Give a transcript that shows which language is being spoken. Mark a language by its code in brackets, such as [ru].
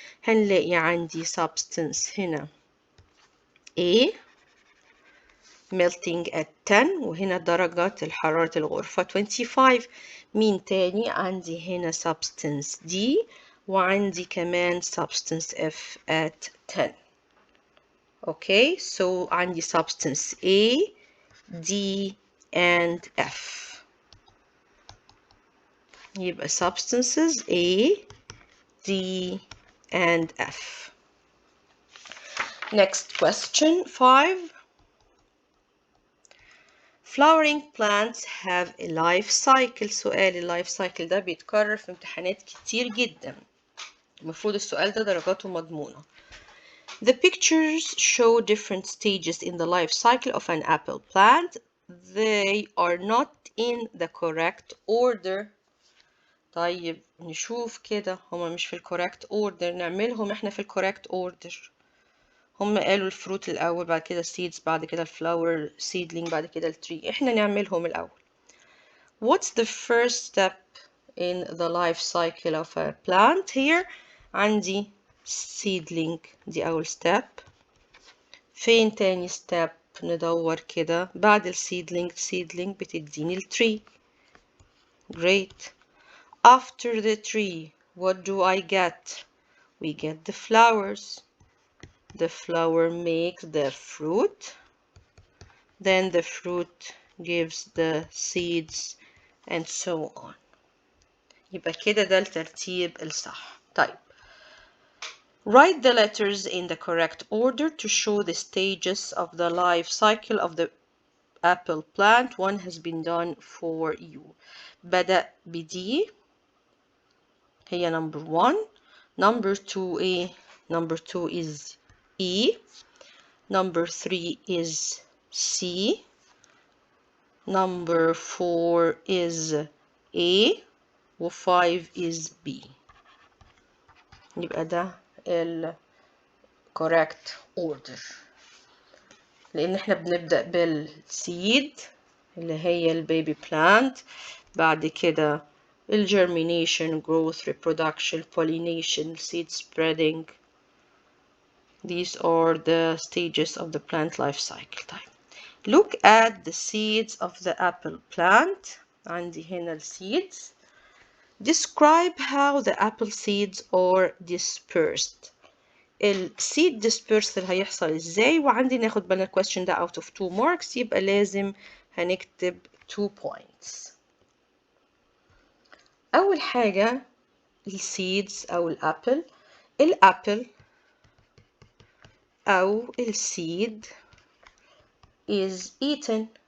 [ar] هنلاقي عندي substance هنا A melting at 10 وهنا درجة حرارة الغرفة 25. مين تاني؟ عندي هنا substance D وعندي كمان substance F at 10. [en] Okay, so عندي substance A, D and F. يبقى substances A, D and F. Next question 5. Flowering plants have a life cycle. [ar] سؤال اللايف سايكل ده بيتكرر في امتحانات كتير جدا. المفروض السؤال ده درجاته مضمونة. [en] The pictures show different stages in the life cycle of an apple plant. They are not in the correct order. [ar] طيب نشوف كده، هما مش في الكوريكت اوردر، نعملهم احنا في الكوريكت اوردر. هم قالوا الفروت الأول، بعد كده seeds، بعد كده الفلاور seedling، بعد كده التري. احنا نعملهم الأول. [en] What's the first step in the life cycle of a plant here؟ [ar] عندي seedling، دي أول step. فين تاني step؟ ندور كده. بعد seedling بتديني التري. [en] Great. After the tree, what do I get? We get the flowers. The flower makes the fruit. Then the fruit gives the seeds and so on. [ar] يبقى كده ده الترتيب الصح. طيب. [en] Write the letters in the correct order to show the stages of the life cycle of the apple plant. One has been done for you. [ar] بدأ بدي هي number 1. [en] Number 2 A. Number 2 is E. Number 3 is C. Number 4 is A. و5 is B. [ar] يبقى ده ال correct order. لأن احنا بنبدأ بالseed اللي هي البيبي plant، بعد كده germination, growth, reproduction, pollination, seed spreading. [en] These are the stages of the plant life cycle. [ar] طيب. [en] Look at the seeds of the apple plant. [ar] عندي هنا seeds. [en] Describe how the apple seeds are dispersed. [ar] seed dispersal هيحصل ازاي؟ وعندي ناخد بالنا question ده out of 2 marks، يبقى لازم هنكتب 2 points. أول حاجة seeds أو الأبل أو seed is eaten.